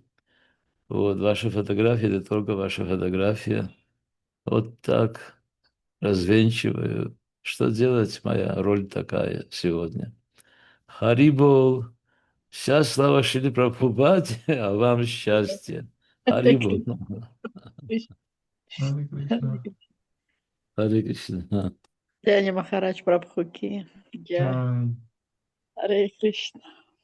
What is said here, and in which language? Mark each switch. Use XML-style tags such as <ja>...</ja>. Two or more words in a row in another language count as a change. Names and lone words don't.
<ru>Вот, ваши фотографии – это только ваша фотография. Вот так развенчиваю. Что делать? Моя роль такая сегодня. Харибол. Вся слава Шри Прабхупаде, а вам счастья. Харибол.</ru> <sa>हरे कृष्ण. हरे कृष्ण.</sa> <hi>जय महाराज प्रभु की.</hi> <ru>Джай. Джай.</ru> <sa>हरे कृष्ण.</sa>